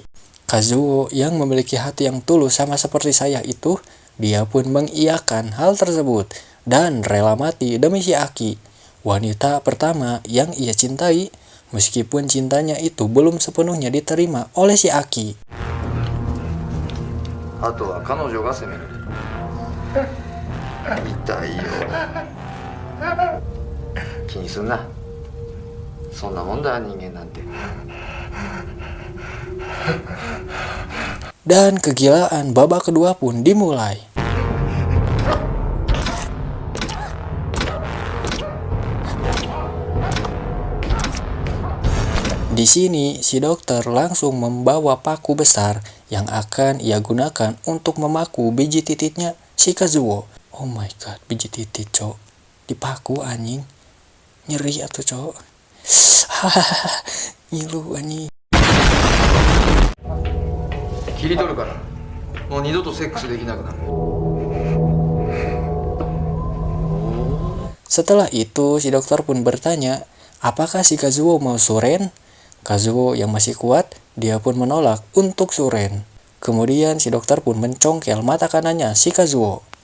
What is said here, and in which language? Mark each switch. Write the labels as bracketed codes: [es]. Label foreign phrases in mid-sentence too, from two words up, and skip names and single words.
[id] Kazuo yang memiliki hati yang tulus sama seperti saya itu, dia pun mengiyakan hal tersebut dan rela mati demi si Aki, wanita pertama yang ia cintai, meskipun cintanya itu belum sepenuhnya diterima oleh si Aki. [ja] あとは彼女が責める。痛いよ。気にすんな。そんなもんだ人間なんて。 [id] Dan kegilaan babak kedua pun dimulai. Di sini, si dokter langsung membawa paku besar yang akan ia gunakan untuk memaku biji titiknya si Kazuo. [en] Oh my god, [id] biji titik, cok. Dipaku anjing. [su] Nyeri atuh, cok. Ngilu anjing. [ja] 切り取るからもう二度とセックスできなくなる。 [id] Setelah itu, si dokter pun bertanya, apakah si Kazuo mau suren? Kazuo yang masih kuat, dia pun menolak untuk suren. Kemudian si dokter pun mencongkel mata kanannya si Kazuo.